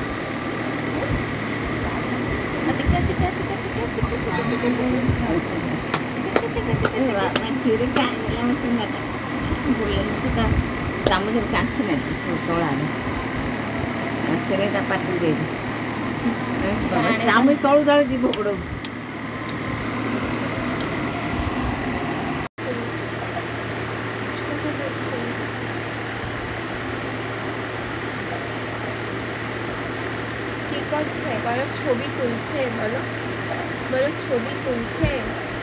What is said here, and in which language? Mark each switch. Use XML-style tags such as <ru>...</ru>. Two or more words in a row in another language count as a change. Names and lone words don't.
<or>କ୍ଷୀରି ଖାଇଦେଲା ମୋ ଚୁଙ୍ଗାଟା ବୁଲେଇକି ଚାମଚରେ ଚାଞ୍ଚି ନାହିଁ ତଳାରେ ଚାଞ୍ଚରେ ତା ପାଟିକୁ ଦେଇଛି। ଚାମଚ ତଳୁ ତଳେ ଯିବ ଗୋଡ଼ଉଛି।</or> <bn>কি করছে বলো? ছবি তুলছে, বলো ছবি তুলছে।</bn>